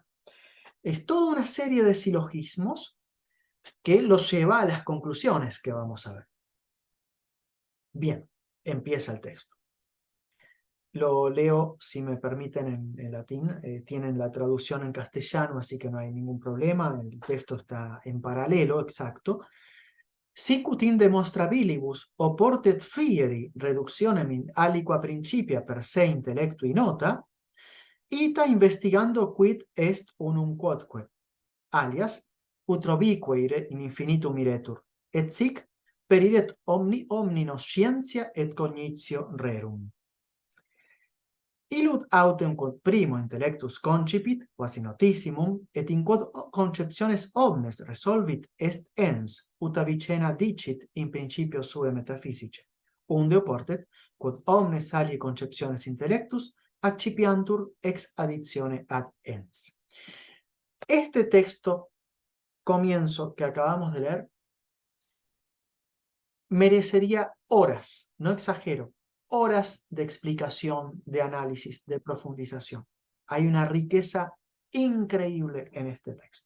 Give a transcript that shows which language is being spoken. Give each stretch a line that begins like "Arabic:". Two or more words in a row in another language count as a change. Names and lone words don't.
Spanish: Es toda una serie de silogismos que los lleva a las conclusiones que vamos a ver. Bien, empieza el texto. Lo leo, si me permiten, en latín. Tienen la traducción en castellano, así que no hay ningún problema. El texto está en paralelo, exacto.
Latin: Sic ut in demonstrabilibus oportet fieri reductionem in aliqua principia per se intellectui nota, ita investigando quid est unum quodque, alias utrobique in infinitum iretur, et sic periret omni scientia et cognitio rerum. Illud autem quod primo intellectus concipit, quasi notissimum, et in quod conceptiones omnes resolvit est ens, ut avicena dicit in principio sue metaphysice, unde oportet, quod omnes alie conceptiones intellectus accipiantur ex additione ad ens.
Spanish: Este texto, comienzo, que acabamos de leer, merecería horas, no exagero, horas de explicación, de análisis, de profundización. Hay una riqueza increíble en este texto.